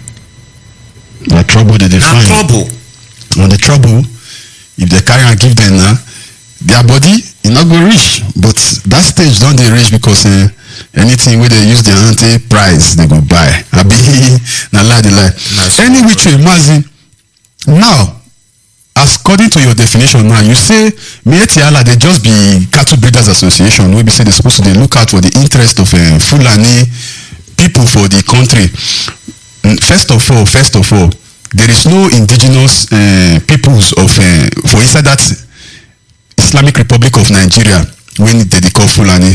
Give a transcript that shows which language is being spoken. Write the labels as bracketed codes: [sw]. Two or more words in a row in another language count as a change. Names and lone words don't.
[pcm] Na trouble they dey find. Na trouble. On the trouble, if they carry and give them their body, e no go reach. But that stage don dey reach because anything wey they use their hand take price, they go buy. Abi na lie dey lie. Any which way, Mazi. Now, according to your definition now, you say Mietiala they just be cattle breeders association. We be say they're supposed to look out for the interest of Fulani people for the country. First of all, there is no indigenous peoples of for inside that Islamic Republic of Nigeria when they call Fulani.